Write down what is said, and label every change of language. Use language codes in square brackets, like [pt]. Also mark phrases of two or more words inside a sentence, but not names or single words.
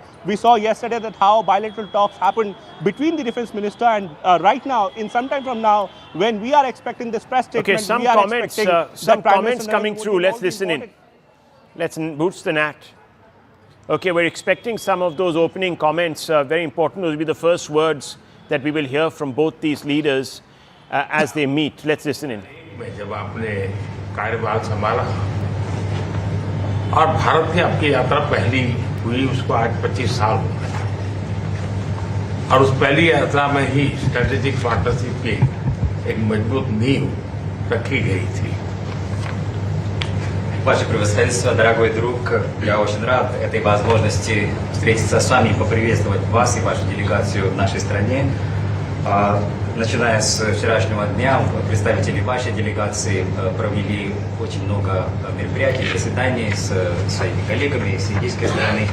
[en] We saw yesterday that how bilateral talks happened between the defense minister, and right now, in some time from now, when we are expecting this press statement, okay, some we are comments, some comments coming through. Let's listen in. Let's boost the gnat. Okay, we're expecting some of those opening comments. Very important. Those will be the first words that we will hear from both these leaders as they meet. Let's listen in. [hi] जब आपने कार्यभार संभाला और भारत की आपकी यात्रा पहली हुई, उसको आज 25 साल हो गए, और उस पहली यात्रा में ही [en] strategic partnership [hi] की एक मजबूत नींव रखी गई थी. [ru] Ваше превосходительство, дорогой друг, я очень рад этой возможности встретиться с вами и поприветствовать вас и вашу делегацию в нашей стране. Начиная с вчерашнего дня, представители вашей делегации провели очень много мероприятий, заседаний с своими коллегами с индийской стороны.